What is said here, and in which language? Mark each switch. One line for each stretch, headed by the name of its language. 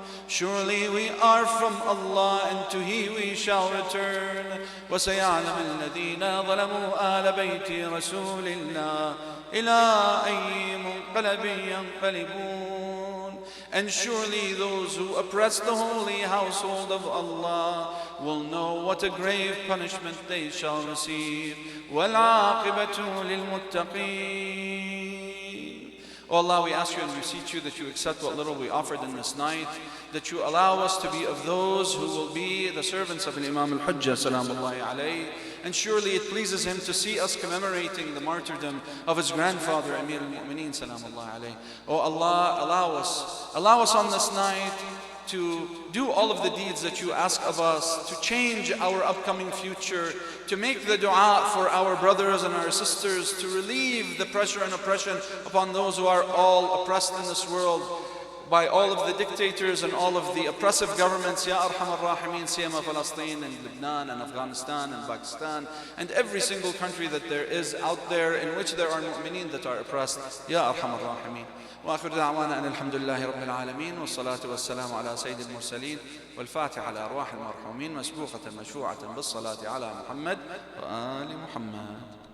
English: Surely we are from Allah and to He we shall return.
Arabic: وسيعلم الذين ظلموا آل بيت رسول الله إلى أي منقلب ينقلبون.
English: And surely those who oppress the holy household of Allah will know what a grave punishment they shall receive.
Arabic: وَالْعَاقِبَةُ لِلْمُتَّقِينَ.
English: O Allah, we ask you and beseech you that you accept what little we offered in this night, that you allow us to be of those who will be the servants of Imam al-Hujjah salamullahi alayhi. And surely it pleases him to see us commemorating the martyrdom of his grandfather Amir al-Mu'mineen salamullahi alayhi. O Allah, allow us on this night to do all of the deeds that you ask of us, to change our upcoming future, to make the dua for our brothers and our sisters, to relieve the pressure and oppression upon those who are all oppressed in this world. by all of the dictators and all of the oppressive governments.
Arabic: Ya Arhamar Rahimin,
English: siyama Palestine and Lebanon and Afghanistan and Pakistan and every single country that there is out there in which there are mu'mineen that are oppressed.
Arabic: Ya Arhamar Rahimin. وآخر دعوانا أن الحمد لله رب العالمين والصلاة والسلام على سيد المرسلين والفاتحة على أرواح المرحومين مسبوقة مشروعة بالصلاة على محمد وآل محمد.